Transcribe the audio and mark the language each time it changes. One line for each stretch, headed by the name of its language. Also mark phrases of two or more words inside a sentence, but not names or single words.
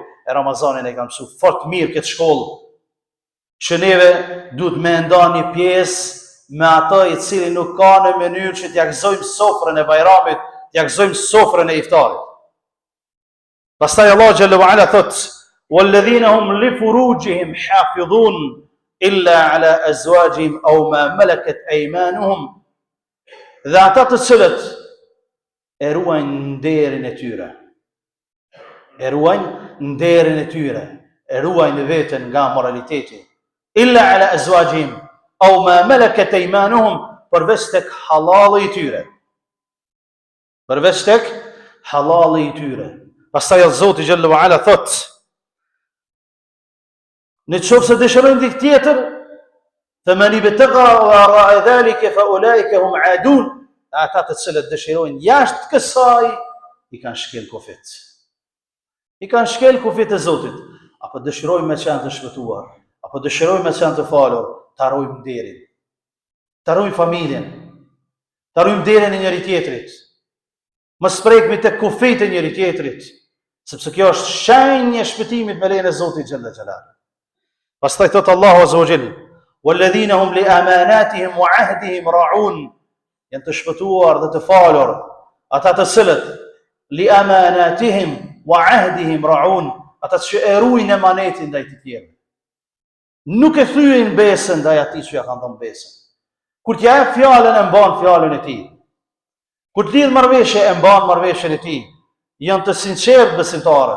Albanian: E Ramazanin e ka mësuar fort mirë këtë shkollë, që neve duhet me nda një pjesë me ato i cili nuk ka në mënyrë që t'ja gëzojmë sofrën e bajramit, t'ja gëzojmë sofrën e iftarit.
Arabic: Pastaj الله جل وعلا thot والذين هم لفروجهم حافظون إلا على أزواجهم أو ما ملكت أيمانهم,
Albanian: dhe ata të cilët e ruajnë nderin e tyre, e ruajnë nderin e tyre, e ruajnë veten nga moraliteti,
Arabic: إلا على أزواجهم أو ما ملكت أيمانهم,
Albanian: përveç tek halali i tyre, përveç tek halali i tyre. Pastaj Zoti
Arabic: جل وعلا
Albanian: thot, në qoftë se dëshirojnë diçka tjetër,
Arabic: فمن ابتغى وراء ذلك فأولئك هم العادون,
Albanian: ata të cilët dëshirojnë jashtë kësaj i kanë shkel kufit. I kanë shkel kufit e Zotit. Apo dëshirojnë me qenë të shpëtuar, apo dëshirojnë me qenë të falur, të harrojmë nderin, të harrojmë familjen, të harrojmë nderin e njëri tjetrit, mos prekmi tek kufit e njëri tjetrit, sepse kjo është shenjë e shpëtimit me lejen e Zotit
Arabic: جل جلاله.
Albanian: Pastaj thot
Arabic: الله عز وجل والذين هم لأماناتهم وعهدهم راعون,
Albanian: janë të shpëtuar dhe të falur ata të cilët
Arabic: لأماناتهم وعهدهم راعون,
Albanian: ata që e ruajnë emanetin ndaj të tjerëve, nuk e thyen besën ndaj atij që ja kanë dhënë besën. Kur t'ja jep fjalën e mban fjalën e tij, kur t'lidh marrëveshje e mban marrëveshjen e tij, janë të sinqertë besimtarët,